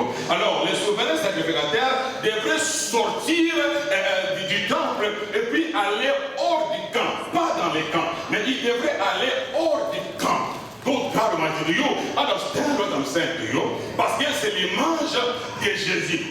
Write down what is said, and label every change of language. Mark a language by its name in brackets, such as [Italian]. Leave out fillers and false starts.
[French] Alors, les souverains sacrificateurs devraient sortir du temple et puis aller hors du camp, pas dans les camps, mais ils devraient aller hors du camp. [English] God Almighty, do you understand what I'm saying to you? [French] Parce que c'est l'image de Jésus.